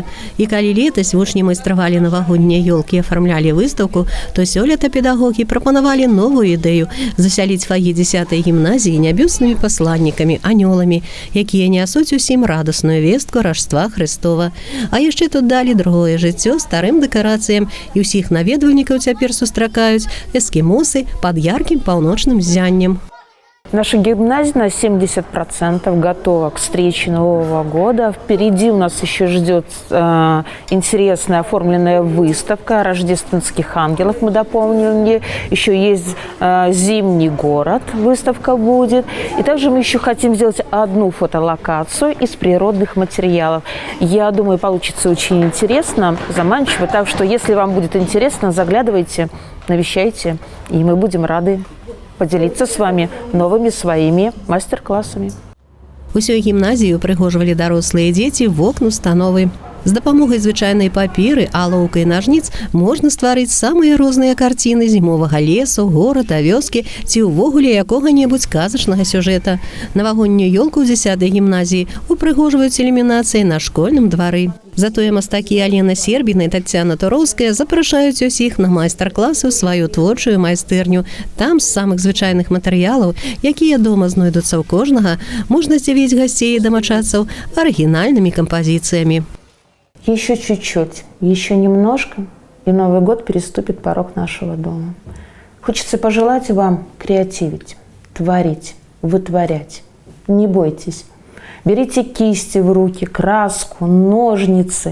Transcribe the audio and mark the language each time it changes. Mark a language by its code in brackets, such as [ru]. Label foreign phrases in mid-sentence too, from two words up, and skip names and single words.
[be] І калі летась вучні майстравалі навагоднія ёлкі і афармлялі выстаўку, то сёлета педагогі прапанавалі новую ідэю засяліць фагі 10-й гімназіі нябеснымі пасланнікамі, анёламі, якія нясуць усім радасную вестку Раждства Хрыстова. А яшчэ тут далі другое жыццё старым дэкарацыям, і ўсіх наведвальнікаў цяпер сустракаюць эскімосы пад яркім паўночным ззяннем. [ru] Наша гимназия на 70% готова к встрече Нового года. Впереди у нас еще ждет интересная оформленная выставка рождественских ангелов. Мы дополнили. Еще есть зимний город, выставка будет. И также мы еще хотим сделать одну фотолокацию из природных материалов. Я думаю, получится очень интересно, заманчиво. Так что, если вам будет интересно, заглядывайте, навещайте, и мы будем рады поделиться с вами новыми своими мастер-классами. [be] Усю гімназію прыгожвалі дарослыя дзеці вокны установы. З дапамогай звычайнай паперы, алоўка і нажніц можна стварыць самыя розныя карціны зімовага лесу, горада, вёскі ці ўвогуле якога-небудзь казачнага сюжэта. Навагоднюю ёлку ў 10-й гімназіі упрыгожваюць ілюмінацыяй на школьным двары. Затое мастакі Алена Сербіна і Таццяна Туроўская запрашаюць усіх на майстар-класы ў сваю творчую майстэрню. Там з самых звычайных матэрыялаў, якія дома знойдуцца ў кожнага, можна здзівіць гасцей і дамачадцаў арыгінальнымі кампазіцыямі. [ru] Еще чуть-чуть, еще немножко, и Новый год переступит порог нашего дома. Хочется пожелать вам креативить, творить, вытворять. Не бойтесь. Берите кисти в руки, краску, ножницы.